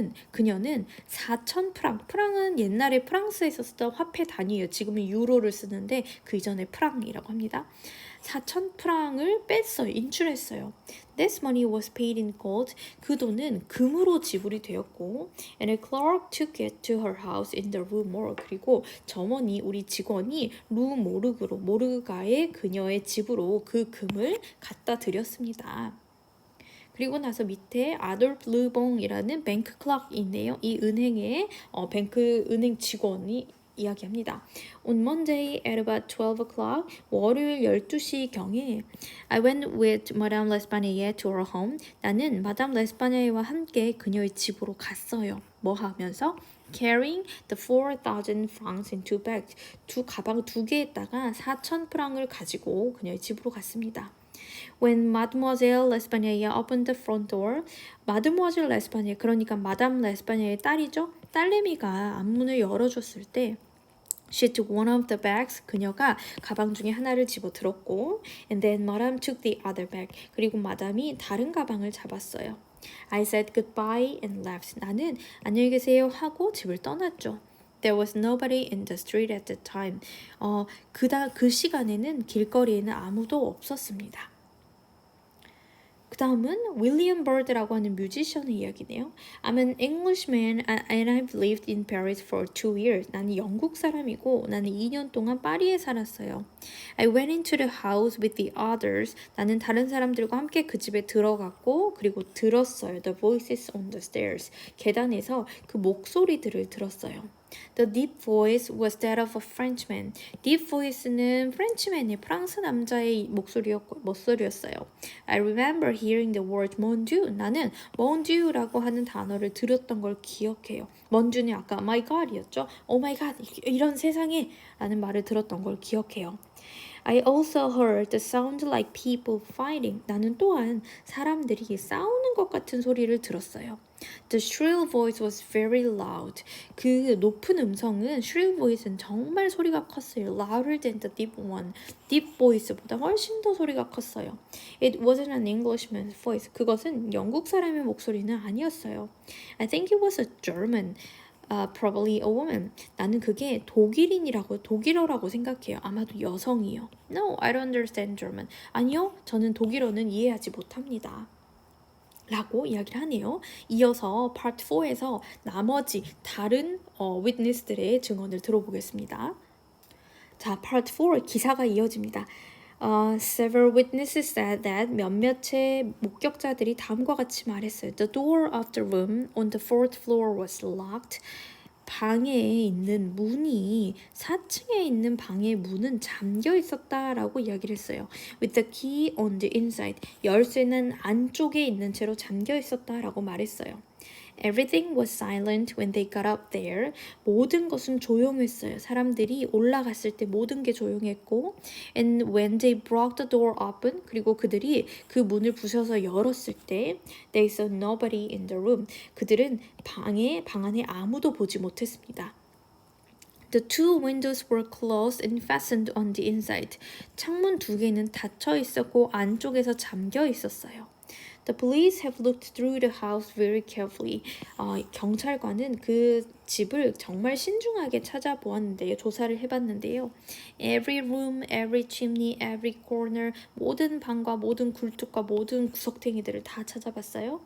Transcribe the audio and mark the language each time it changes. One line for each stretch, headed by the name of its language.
Korean: 그녀는 4,000 프랑. 프랑은 옛날에 프랑스에서 쓰던 화폐 단위예요. 지금은 유로를 쓰는데 그 이전에 프랑이라고 합니다. 4,000 프랑을 뺐어요. 인출했어요.
English: This money was paid in gold.
Korean: 그 돈은 금으로 지불이 되었고,
English: and a clerk took it to her house in the Rue Morgue.
Korean: 그리고 점원이 우리 직원이 루 모르가의 그녀의 집으로 그 금을 갖다 드렸습니다. 그리고 나서 밑에 아돌프 르봉이라는 뱅크 클럭이 있네요. 이 은행의 은행 직원이 이야기합니다.
English: On Monday at about 12 o'clock,
Korean: 월요일 12시경에
English: I went with Madame L'Espagnole to her home.
Korean: 나는 마담 레스파냐와 함께 그녀의 집으로 갔어요. 뭐 하면서?
English: Carrying the 4,000 francs in two bags.
Korean: 가방 두 개에다가 4,000 프랑을 가지고 그녀의 집으로 갔습니다.
English: When Mademoiselle L'Espagnole opened the front door, Mademoiselle L'Espagnole,
Korean: 그러니까 마담 레스파냐의 딸이죠. 딸내미가 앞문을 열어줬을 때
English: She took one of the bags.
Korean: 그녀가 가방 중에 하나를 집어들었고
English: and then Madame took the other bag.
Korean: 그리고 마담이 다른 가방을 잡았어요.
English: I said goodbye and left.
Korean: 나는 안녕히 계세요 하고 집을 떠났죠.
English: There was nobody in the street at the time.
Korean: 그 시간에는 길거리에는 아무도 없었습니다. 그 다음은 윌리엄 버드라고 하는 뮤지션의 이야기네요.
English: I'm an Englishman and I've lived in Paris for 2 years.
Korean: 나는 영국 사람이고 나는 2년 동안 파리에 살았어요.
English: I went into the house with the others.
Korean: 나는 다른 사람들과 함께 그 집에 들어갔고 그리고 들었어요.
English: The voices on the stairs.
Korean: 계단에서 그 목소리들을 들었어요.
English: The deep voice was that of a Frenchman.
Korean: Deep voice는 프렌치맨의 프랑스 남자의 목소리였어요.
English: I remember hearing the word mon Dieu.
Korean: 나는 mon Dieu라고 하는 단어를 들었던 걸 기억해요. mon Dieu는 아까 my God이었죠.
English: Oh my God,
Korean: 이런 세상에 라는 말을 들었던 걸 기억해요.
English: I also heard the sound like people fighting.
Korean: 나는 또한 사람들이 싸우는 것 같은 소리를 들었어요.
English: The shrill voice was very loud.
Korean: 그 높은 음성은 shrill voice는 정말 소리가 컸어요.
English: Louder than the deep one.
Korean: deep voice보다 훨씬 더 소리가 컸어요.
English: It wasn't an Englishman's voice.
Korean: 그것은 영국 사람의 목소리는 아니었어요.
English: I think it was a German. Probably a woman.
Korean: 나는 그게 독일어라고 생각해요. 아마도 여성이요.
English: No, I don't understand German.
Korean: 아니요, 저는 독일어는 이해하지 못합니다. 라고 이야기를 하네요. 이어서 Part 4에서 나머지 다른 witness들의 증언을 들어보겠습니다. 자, Part 4 기사가 이어집니다.
English: Several witnesses said that
Korean: 몇몇의 목격자들이 다음과 같이 말했어요.
English: The door of the room on the fourth floor was locked.
Korean: 방에 있는 문이 4층에 있는 방의 문은 잠겨 있었다라고 이야기를 했어요.
English: With the key on the inside.
Korean: 열쇠는 안쪽에 있는 채로 잠겨 있었다라고 말했어요.
English: Everything was silent when they got up there.
Korean: 모든 것은 조용했어요. 사람들이 올라갔을 때 모든 게 조용했고
English: and when they broke the door open
Korean: 그리고 그들이 그 문을 부셔서 열었을 때
English: they saw nobody in the room.
Korean: 그들은 방 안에 아무도 보지 못했습니다.
English: The two windows were closed and fastened on the inside.
Korean: 창문 두 개는 닫혀 있었고 안쪽에서 잠겨 있었어요.
English: The police have looked through the house very carefully.
Korean: 경찰관은 그 집을 정말 신중하게 찾아보았는데요. 조사를 해봤는데요.
English: Every room, every chimney, every corner.
Korean: 모든 방과 모든 굴뚝과 모든 구석탱이들을 다 찾아봤어요.